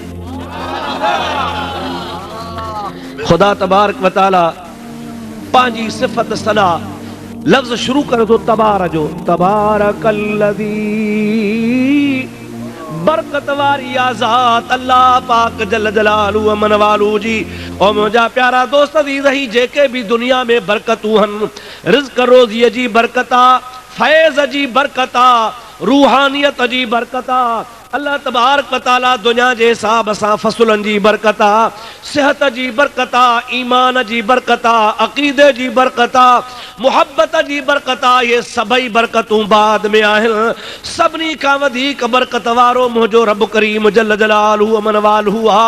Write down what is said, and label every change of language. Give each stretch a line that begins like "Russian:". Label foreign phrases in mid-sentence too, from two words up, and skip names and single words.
Sindhi: खुदा
Arabic: تبارك وتعالى
Sindhi: पंहिंजी सिफ़त सना लफ्ज़ शुरू करे थो तबार जो, तबारकल्लज़ी बरकत वारी आज़ाद अल्लाह पाक
Arabic: جل جلاله عم نواله
Sindhi: जी। और मुंहिंजा प्यारा दोस्त अज़ीज़ ही जेके भी दुनिया में बरकतूं हन, रिज़्क़ रोज़ीअ जी बरकत आ, फैज़ जी बरकत आ, रूहानियत जी बरकत आ। अल्लाह
Arabic: تبارك وتعالى
Sindhi: दुनिया जे हिसाब सां फसुलन जी बरकत आ, सेहत जी बरकत आ, ईमान जी बरकत आ, अक़ीदे जी बरकत आ, मुहब्बत जी बरकत आ। ये सभई बरकतूं बाद में आहिनि। सभिनी खां वधीक बरकत वारो मुंहिंजो रब करीम
Arabic: جل جلاله عم نواله
Sindhi: आ।